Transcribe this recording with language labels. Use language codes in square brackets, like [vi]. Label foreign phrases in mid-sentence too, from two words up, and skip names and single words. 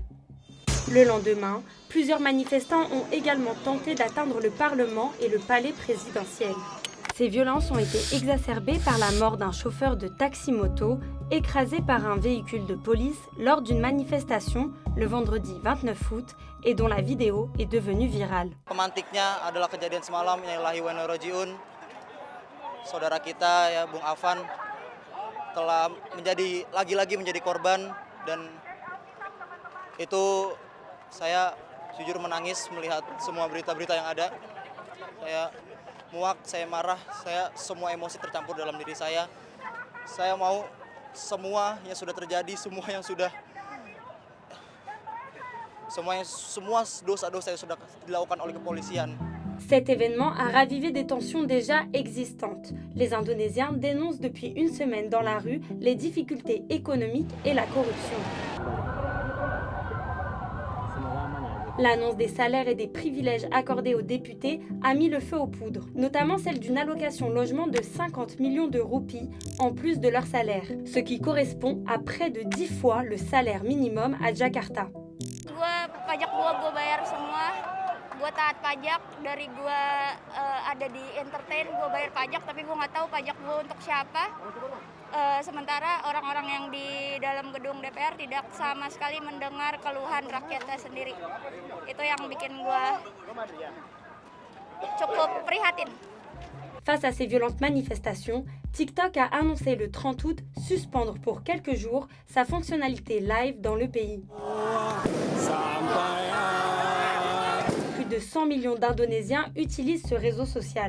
[fr] Le lendemain, plusieurs manifestants ont également tenté d'atteindre le Parlement et le palais présidentiel. Ces violences ont été exacerbées par la mort d'un chauffeur de taxi-moto écrasé par un véhicule de police lors d'une manifestation le vendredi 29 août et dont la vidéo est devenue virale. [id] Pemantiknya adalah kejadian semalam, [ar] إنا لله وإنا إليه راجعون. [id] Saudara kita ya Bung Afan telah lagi-lagi menjadi korban, dan itu saya jujur menangis melihat semua berita-berita yang ada. Saya muak, saya marah, semua emosi tercampur dalam diri saya. Saya mau semua yang sudah terjadi, semua dosa-dosa yang sudah dilakukan oleh kepolisian. [fr] Cet événement a ravivé des tensions déjà existantes. Les Indonésiens dénoncent depuis une semaine dans la rue les difficultés économiques et la corruption. L'annonce des salaires et des privilèges accordés aux députés a mis le feu aux poudres, notamment celle d'une allocation logement de 50 millions de roupies en plus de leur salaire, ce qui correspond à près de 10 fois le salaire minimum à Jakarta. [id] Pajak gue bayar semua, gue taat pajak, dari gue ada di entertain, gue bayar pajak, tapi gue nggak tahu pajak gue untuk siapa. Sementara orang-orang yang di dalam gedung DPR tidak sama sekali mendengar keluhan rakyatnya sendiri. Itu yang bikin gue cukup prihatin. [fr] Face à ces violentes manifestations, TikTok a annoncé le 30 août suspendre pour quelques jours sa fonctionnalité live dans le pays. Plus de 100 millions d'Indonésiens utilisent ce réseau social.